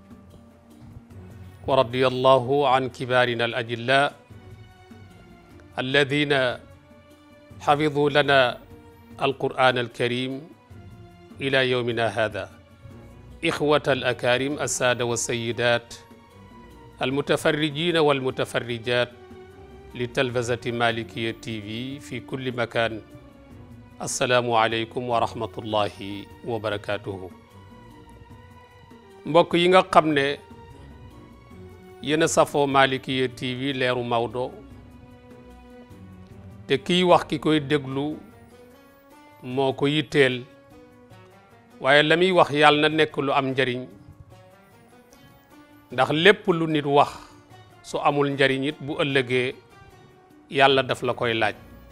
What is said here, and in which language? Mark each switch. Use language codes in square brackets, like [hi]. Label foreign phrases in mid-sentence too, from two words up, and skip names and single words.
[ar] ورضي الله عن كبارنا الأجلاء الذين حفظوا لنا القرآن الكريم إلى يومنا هذا إخوة الأكارم السادة والسيدات المتفرجين والمتفرجات لتلفزة مالكية تي في في كل مكان السلام عليكم ورحمة الله وبركاته [wo] mbokk yi nga xam ne yéen a safoo Malikiya TV leeru Maodo te kiy wax ki koy déglu moo ko yitteel waaye la muy wax yàlla na nekk lu am njariñ ndax lépp lu nit wax su amul njariñ it bu ëllëgee yàlla daf la koy laaj